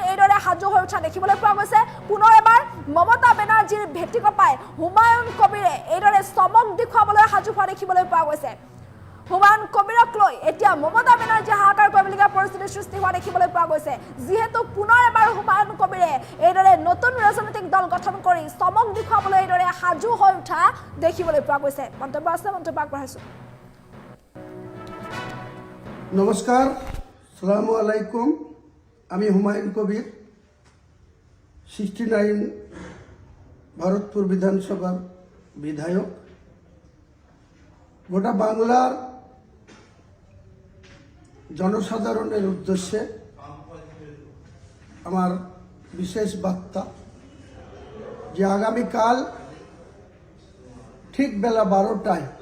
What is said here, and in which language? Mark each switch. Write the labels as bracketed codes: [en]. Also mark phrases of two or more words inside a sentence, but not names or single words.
[as] এইদৰে সাজু হৈ উঠা দেখিবলৈ পোৱা গৈছে পুনৰ এবাৰ মমতা বেনাৰ্জীৰ ভেটিকপাই হুমায়ুন কবিৰে এইদৰে চমক দেখুৱাবলৈ সাজু হোৱা দেখিবলৈ পোৱা গৈছে হুমায়ুন কবিৰক লৈ এতিয়া মমতা বেনাৰ্জী হাহাকাৰ কৰিবলগীয়া পৰিস্থিতিৰ সৃষ্টি হোৱা দেখিবলৈ পোৱা গৈছে যিহেতু পুনৰ এবাৰ হুমায়ুন কবিৰে এইদৰে নতুন ৰাজনৈতিক দল গঠন কৰি চমক দেখুৱাবলৈ এইদৰে সাজু হৈ উঠা দেখিবলৈ পোৱা গৈছে মন্তব্য আছে মন্তব্য আগবঢ়াইছো [bn] নমস্কাৰ [ar] السلام عليكم [bn] আমি হুমায়ুন কবির 69 ভারতপুর বিধানসভার বিধায়ক গোটা বাংলার জনসাধারণের উদ্দেশ্যে আমার বিশেষ বার্তা যে আগামীকাল ঠিক বেলা 12টায়